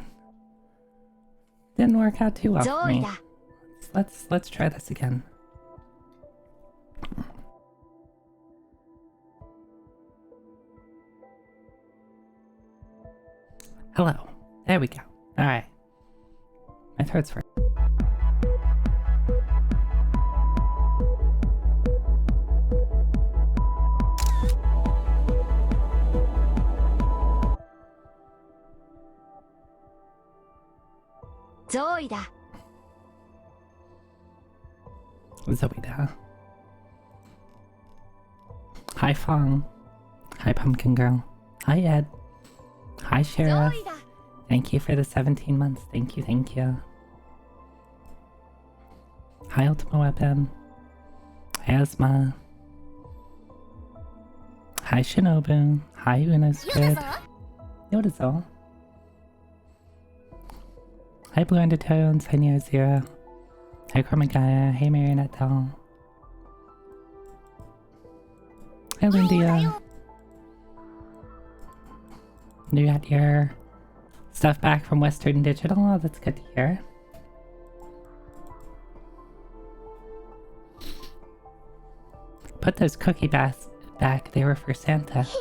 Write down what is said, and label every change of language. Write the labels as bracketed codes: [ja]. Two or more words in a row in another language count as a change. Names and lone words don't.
[en] Didn't work out too well for me. Let's try this again. Hello. There we go. Alright. My throat's hurt. Zoida. Zoida. Hi Fong. Hi Pumpkin Girl. Hi Ed. Hi Sheriff. Zoida. Thank you for the 17 months. Thank you, thank you. Hi Ultima Weapon. Hi Asma. Hi Shinobu. Hi Una Squid. Yodazo. Hi Blue Undertones. Hi Neo Zero. Hi Chromagaya. Hey Marionette Doll. Hi Lindia. You got your stuff back from Western Digital? Oh, that's good to hear. Put those cookie bags back. They were for Santa.